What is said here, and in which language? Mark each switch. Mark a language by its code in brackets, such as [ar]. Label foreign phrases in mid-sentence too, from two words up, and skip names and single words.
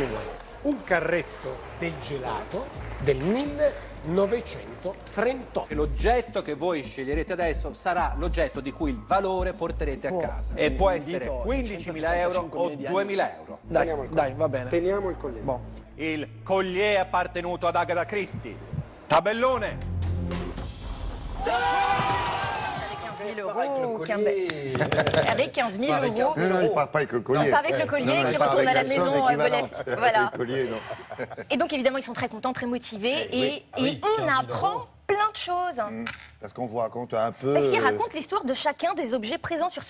[it] Un carretto del gelato del 1938. E l'oggetto che voi sceglierete adesso sarà l'oggetto di cui il valore porterete a casa. E può essere 15.000 euro o 2.000 euro. Dai, va bene. Teniamo il collier. Bon. Il collier appartenuto ad Agatha Christie. Tabellone. [fr] 000 Pareil que le euros. collier. Avec 15 000 Pas avec euros. 15 000 Non, il euros. part pas avec le collier. Non, pas avec le collier, Non, qui il part retourne à la avec la somme maison, équivalente. voilà. Le collier, non. Et donc évidemment, ils sont très contents, très motivés. Oui, Et oui, on 15 000 apprend euros. plein de choses. Parce qu'on vous raconte un peu. Parce qu'ils racontent l'histoire de chacun des objets présents sur ce